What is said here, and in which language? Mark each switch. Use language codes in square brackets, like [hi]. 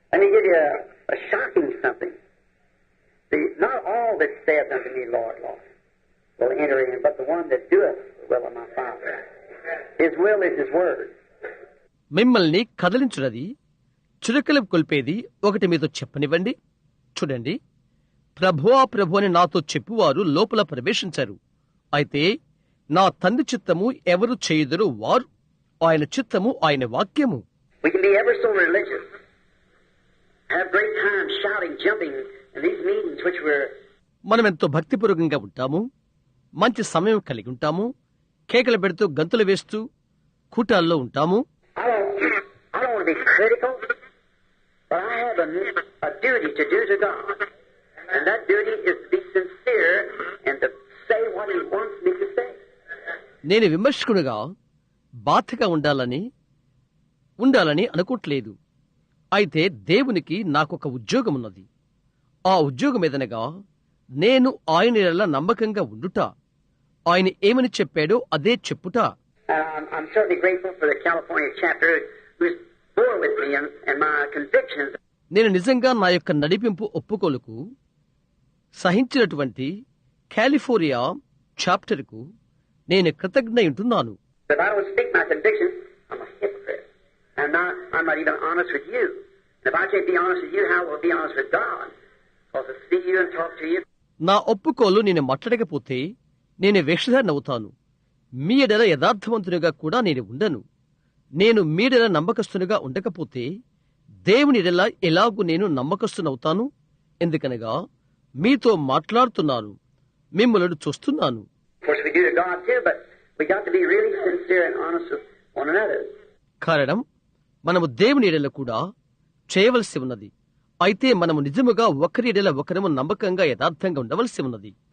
[en] Let me give you a shocking something. See, not all that saith unto me, Lord, Lord, will enter in, but the one that doeth the will of my Father. His will is His word. [te] మిమ్మల్ని కదలించున్నది, చురకలు కొల్పేది ఒకటి మీతో చెప్పనివ్వండి. చూడండి, ప్రభువా ప్రభు అని నాతో చెప్పువారు లోపల ప్రవేశించరు. అయితే నా తండ్రి చిత్తము ఎవరు చేయుదురు వారు, ఆయన చిత్తము ఆయన వాక్యము. [en] We can be ever so religious, have great time shouting, jumping in these meetings which we're. [te] మనమెంతో భక్తిపూర్వకంగా ఉంటాము, మంచి సమయం కలిగి ఉంటాము, కేకలు పెడుతూ గంతులు వేస్తూ కూటాల్లో ఉంటాము. [en] I don't want to be critical, but I have a duty to do to God, and that duty is to be sincere and to say what He wants me to say. [te] నేను విమర్శకునిగా బాధ్యతగా ఉండాలని అనుకోవట్లేదు. అయితే దేవునికి నాకొక ఉద్యోగం ఉన్నది. ఆ ఉద్యోగం ఏదనగా నేను ఆయన ఎడల నమ్మకంగా ఉండుట, ఆయన ఏమని చెప్పాడో అదే చెప్పుట. [en] I'm certainly grateful for the California chapter who's bore with me and my convictions. [te] నేను నిజంగా నా యొక్క నడిపింపు ఒప్పుకోలుకు సహించినటువంటి కాలిఫోర్నియా చాప్టర్కు నేను కృతజ్ఞయుంటున్నాను. [en] If I don't speak my convictions, I'm a hypocrite. I'm not even honest with you. And if I can't be honest with you, how will I be honest with God? Because to see you and talk to you. [te] నా ఒప్పుకోలు నేను మాట్లాడకపోతే నేను వేషధారణ అవుతాను. మీ ఎడల యథార్థవంతునిగా కూడా నేను ఉండను. నేను మీ ఎడల నమ్మకస్తునిగా ఉండకపోతే దేవుని ఎడల ఎలాగూ నేను నమ్మకస్తునవుతాను? ఎందుకనగా మీతో మాట్లాడుతున్నాను, మిమ్మల్ని చూస్తున్నాను. [en] Of course we do to God too, but we got to be really sincere and honest with one another. [te] కారణం మనము దేవుని ఎడల కూడా చేయవలసి ఉన్నది. అయితే మనము నిజముగా ఒకరి ఎడల ఒకరము నమ్మకంగా యథార్థంగా ఉండవలసి ఉన్నది.